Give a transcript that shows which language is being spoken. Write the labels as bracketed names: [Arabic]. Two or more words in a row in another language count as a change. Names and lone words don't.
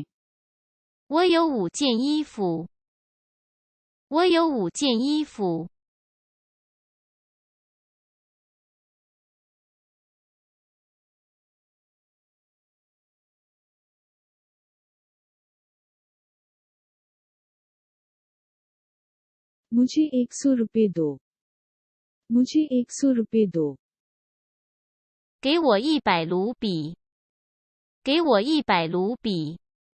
[Chinese] 我有5件衣服。我有5件衣服。 [Hindi] मुझे 100 रुपए दो मुझे 100 रुपए दो [Chinese] 给我100卢比。给我100卢比。